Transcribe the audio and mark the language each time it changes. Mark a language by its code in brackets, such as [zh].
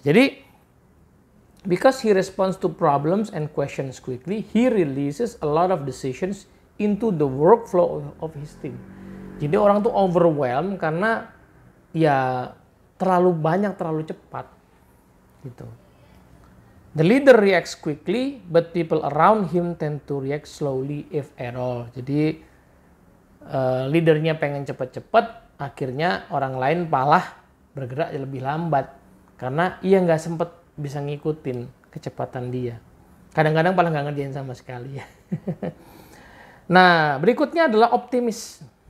[id] Jadi [en] because he responds to problems and questions quickly, he releases a lot of decisions into the workflow of his team. [id] Jadi orang tuh overwhelmed karena ya terlalu banyak, terlalu cepat. Gitu. [en] The leader reacts quickly, but people around him tend to react slowly if at all. [id] Jadi leadernya pengen cepet-cepet, akhirnya orang lain malah bergerak lebih lambat karena ia nggak sempet bisa ngikutin kecepatan dia. Kadang-kadang malah nggak ngerjain sama sekali ya. Nah berikutnya adalah optimis.